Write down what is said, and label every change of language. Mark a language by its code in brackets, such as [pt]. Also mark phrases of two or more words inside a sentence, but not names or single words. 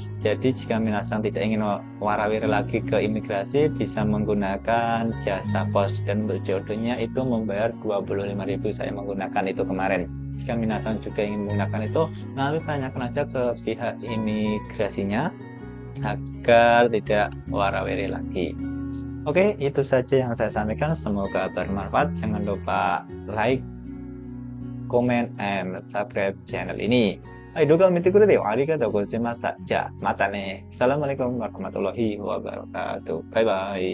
[id] Jadi jika minasan tidak ingin warawiri lagi ke imigrasi, bisa menggunakan jasa pos, dan berjodohnya itu membayar 25.000. Saya menggunakan itu kemarin. Jika minasan juga ingin menggunakan itu, nanti tanyakan aja ke pihak imigrasinya agar tidak warawiri lagi. Oke, itu saja yang saya sampaikan, semoga bermanfaat. Jangan lupa [en] like, comment, and subscribe [id] channel ini. [ja] はい、動画を見てくれてありがとうございました。じゃあ、またね。 [ar] السلام عليكم ورحمة الله وبركاته. [en] Bye bye.